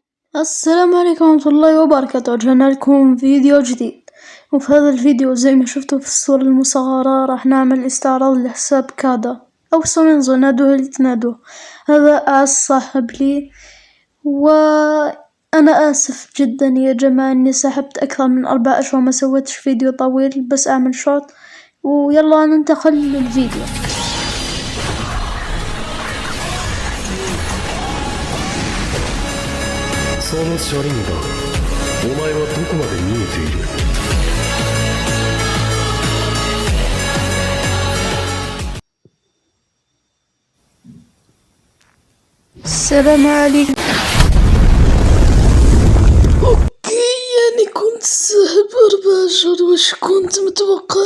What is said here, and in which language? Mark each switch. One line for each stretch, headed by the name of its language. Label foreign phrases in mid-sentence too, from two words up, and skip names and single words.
Arabic: السلام عليكم ورحمة الله وبركاته. رجعنا لكم فيديو جديد، وفي هذا الفيديو زي ما شفتوا في الصورة المصغرة راح نعمل استعراض لحساب كادا أو سونينزو، نادوه اللي تنادوه. هذا أعز صاحب لي، وأنا آسف جدا يا جماعة إني سحبت أكثر من 4 أشهر ما سويتش فيديو طويل، بس أعمل شورت. ويلا ننتقل للفيديو.
Japanese: その車輪だ。お前はどこまで見えている。
Arabic: السلام عليكم. اوكي، يعني كنت ساحب 4 أشهر، وش كنت متوقع؟